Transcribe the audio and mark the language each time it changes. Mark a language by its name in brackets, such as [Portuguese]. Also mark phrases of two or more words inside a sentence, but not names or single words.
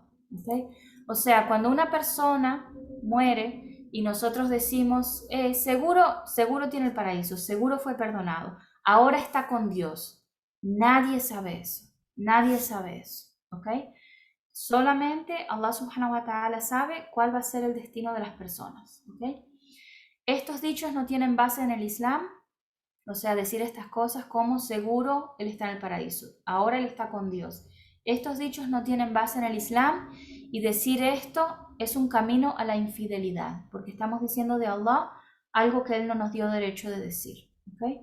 [Spanish] ¿Okay? O sea, cuando una persona muere y nosotros decimos, seguro tiene el paraíso, seguro fue perdonado, ahora está con Dios. Nadie sabe eso, nadie sabe eso, ¿ok? Solamente Allah [Arabic] سبحانه وتعالى [Spanish] sabe cuál va a ser el destino de las personas, ¿ok? Estos dichos no tienen base en el Islam, o sea, decir estas cosas como seguro él está en el paraíso, ahora él está con Dios. Estos dichos no tienen base en el Islam y decir esto es un camino a la infidelidad, porque estamos diciendo de Allah algo que él no nos dio derecho de decir, ¿ok?